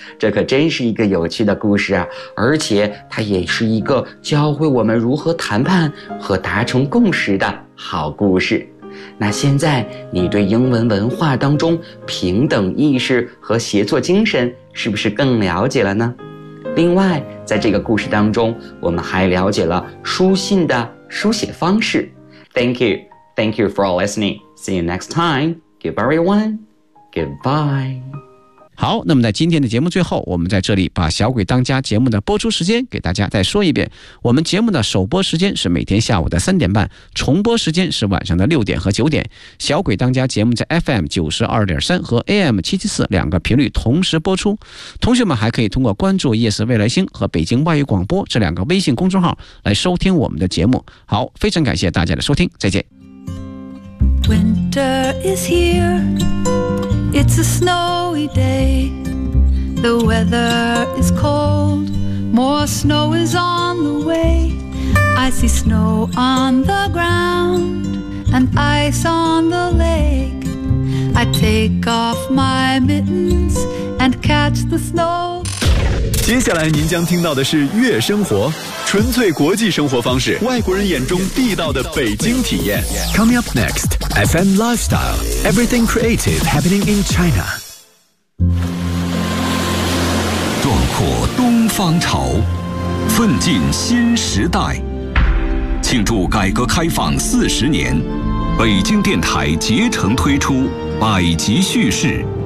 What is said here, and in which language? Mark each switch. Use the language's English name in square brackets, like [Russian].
[Chinese] 这可真是一个有趣的故事啊，而且它也是一个教会我们如何谈判和达成共识的好故事。那现在你对英文文化当中平等意识和协作精神是不是更了解了呢？另外，在这个故事当中，我们还了解了书信的书写方式。 [English] Thank you for listening. See you next time. Goodbye, everyone. Goodbye. [Chinese] 好，那么在今天的节目最后，我们在这里把小鬼当家节目的播出时间给大家再说一遍。我们节目的首播时间是每天下午的3:30，重播时间是晚上的6点和9点。小鬼当家节目在 FM92.3 和 AM774 两个频率同时播出。同学们还可以通过关注夜市未来星和北京外语广播这两个微信公众号来收听我们的节目。好，非常感谢大家的收听，再见。 [English] Winter is here, it's a snowy day. The weather is cold, more snow is on the way. I see snow on the ground and ice on the lake. I take off my mittens and catch the snow. [Chinese] 接下来您将听到的是月生活，纯粹国际生活方式，外国人眼中地道的北京体验。 [English] Coming up next, FM Lifestyle, Everything Creative Happening in China. [Chinese] 壮阔东方潮，奋进新时代，庆祝改革开放40年，北京电台竭诚推出百集叙事。